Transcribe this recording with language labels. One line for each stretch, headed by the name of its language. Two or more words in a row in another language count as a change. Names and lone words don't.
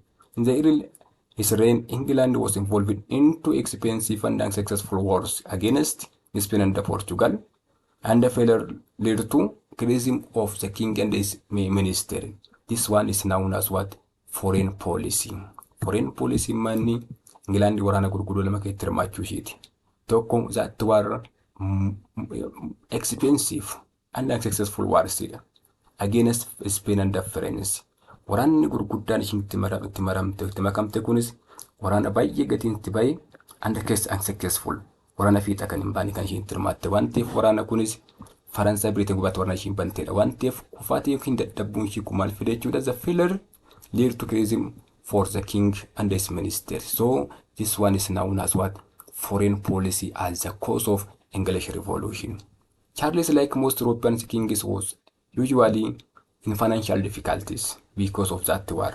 English: In the early his reign, England was involved into expensive and unsuccessful wars against Spain and Portugal, and the failure led to criticism of the king and his minister. This one is known as what? Foreign policy. Foreign policy
Oromo: manni England waraana gurguddoo lama keessatti hirmaachuu isheeti.
English: Tokko that were expensive and unsuccessful wars against Spain and France.
Oromo: Waraanni gurguddaan ishiin itti makamte kunis waraana baay'ee gatiin itti bahe
English: and unsuccessful.
Oromo: Waraana fiixa kan hin baane kan ishiin itti hirmaatte waan ta'eef waraana kunis Faransaay Biriteen gubbaatti waraana ishiin banteedha waan ta'eef kufaatii yookiin dadhabbuun ishii kumaal fide jechuudha.
English: The failure led to criticism for the king and his minister. So this one is known as what? Foreign policy as the cause of English Revolution. Charles, like most European kings, was usually in financial difficulties because of that war.